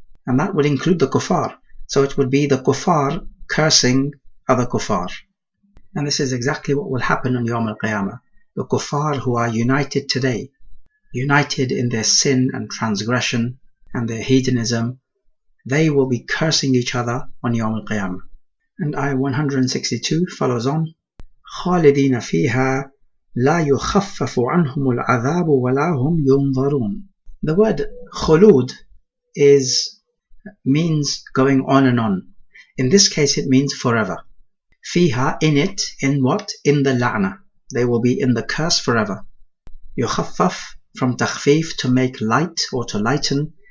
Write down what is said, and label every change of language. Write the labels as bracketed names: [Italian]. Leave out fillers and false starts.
[English] And that would include the kuffar. So it would be the kuffar cursing other kuffar. And this is exactly what will happen on Yawm al-Qiyamah. The kuffar who are united today, united in their sin and transgression and their hedonism, they will be cursing each other on Yawm al-Qiyamah. And ayah 162 follows on. [Arabic] خالدين فيها لا يخفف عنهم العذاب ولا هم ينظرون. [English] The word khulud means going on and on. In this case it means forever. Fiha, in it, in what? In the la'na. They will be in the curse forever. Yukhaffaf, from takhfif, to make light or to lighten.